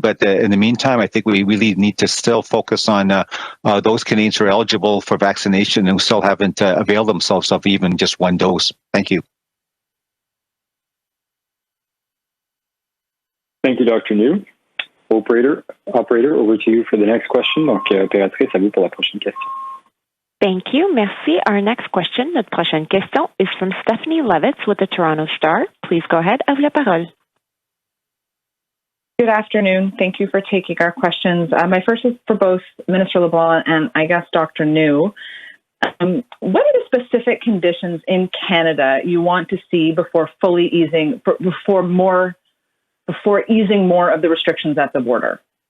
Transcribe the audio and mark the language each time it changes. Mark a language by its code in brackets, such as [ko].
[en] But in the meantime, I think we really need to still focus on those Canadians who are eligible for vaccination and who still haven't availed themselves of even just one dose. Thank you. Thank you, Dr. New. Operator, over to you for the next question. [fr] Donc, opératrice, à vous pour la prochaine question. [en] Thank you. [fr] Merci. [en] Our next question, [fr] notre prochaine question, [en] is from Stephanie Levitz with the Toronto Star. Please go ahead. [fr] À vous la parole. [en] Good afternoon. Thank you for taking our questions. My first is for both Minister LeBlanc and I guess Dr. New. What are the specific conditions in Canada you want to see before easing more of the restrictions at the border?